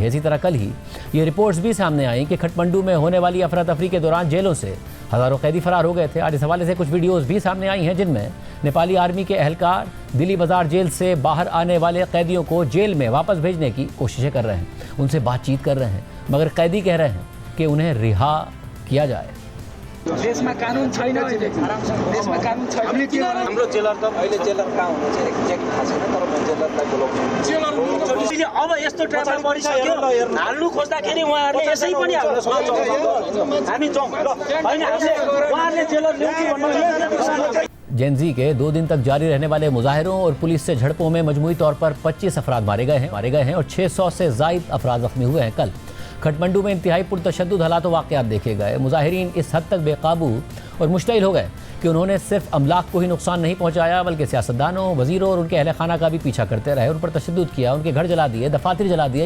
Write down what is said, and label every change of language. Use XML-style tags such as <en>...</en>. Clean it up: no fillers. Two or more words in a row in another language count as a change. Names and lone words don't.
<ur>اسی طرح کل ہی یہ رپورٹس بھی سامنے آئیں کہ کھٹمنڈو میں ہونے والی افراتفری کے دوران جیلوں سے ہزاروں قیدی فرار ہو گئے تھے. آج اس حوالے سے کچھ ویڈیوز بھی سامنے آئی ہیں، جن میں نیپالی آرمی کے اہلکار دلی بازار جیل سے باہر آنے والے قیدیوں کو جیل میں واپس بھیجنے کی کوششیں کر رہے ہیں، ان سے بات چیت کر رہے ہیں، مگر قیدی کہہ رہے ہیں کہ انہیں رہا کیا جائے.</ur> <ne>देशमा कानुन छैन, देशमा कानुन छैन। हाम्रो जेलर त अहिले जेलर कहाँ हुनुहुन्छ एक्ज्याक्ट थाहा छैन, तर म जेलरलाई बोलाउँछु। अब यस्तो ट्राभल गरिसक्यो, हाल्नु खोज्दाखेरि उहाँहरूले यसै पनि हाल्न सक्नुहुन्छ। हामी जाउँ ल, होइन हामीले उहाँहरूले जेलर ल्याउँछु भन्नु।</ne> <ur>جین زی کے دو دن تک جاری رہنے والے مظاہروں اور پولیس سے جھڑپوں میں مجموعی طور پر 25 افراد مارے گئے ہیں اور 600 سے زائد افراد زخمی ہوئے ہیں. کل کھٹمنڈو میں انتہائی پرتشدد حالات و واقعات دیکھے گئے. مظاہرین اس حد تک بے قابو اور مشتعل ہو گئے کہ انہوں نے صرف املاک کو ہی نقصان نہیں پہنچایا بلکہ سیاستدانوں، وزیروں اور ان کے اہل خانہ کا بھی پیچھا کرتے رہے، ان پر تشدد کیا، ان کے گھر جلا دیے، دفاتر جلا دیے.</ur>